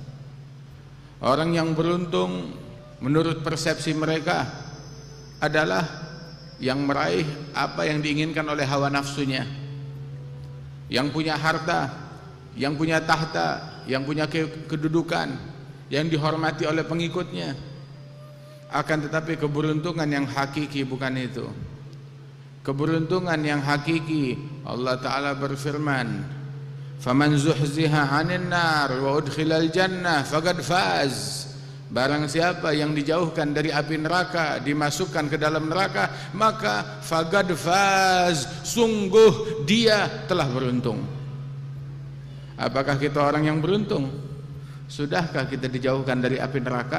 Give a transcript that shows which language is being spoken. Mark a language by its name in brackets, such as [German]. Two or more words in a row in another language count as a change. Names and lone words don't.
[Indonesian] Orang yang beruntung menurut persepsi mereka adalah yang meraih apa yang diinginkan oleh hawa nafsunya, yang punya harta, yang punya tahta, yang punya kedudukan, yang dihormati oleh pengikutnya. Akan tetapi keberuntungan yang hakiki bukan itu. Keberuntungan yang hakiki, Allah Ta'ala berfirman, [Arabic] "فمن زحزح عن النار وأدخل الجنة فقد فاز." [Indonesian] Barang siapa yang dijauhkan dari api neraka, dimasukkan ke dalam neraka, maka [Arabic] faqad faz, [Indonesian] sungguh dia telah beruntung. Apakah kita orang yang beruntung? Sudahkah kita dijauhkan dari api neraka?